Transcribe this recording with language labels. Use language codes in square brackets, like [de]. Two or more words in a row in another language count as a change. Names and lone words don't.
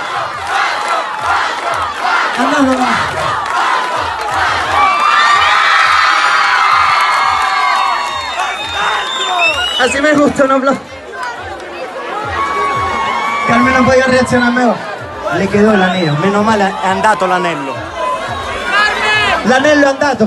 [es] Andando, va. Así me gusta, un aplauso. Carmen non podía reaccionar mejor. Le quedó el anillo. [it] Meno male è andato l'anello. L'anello è andato.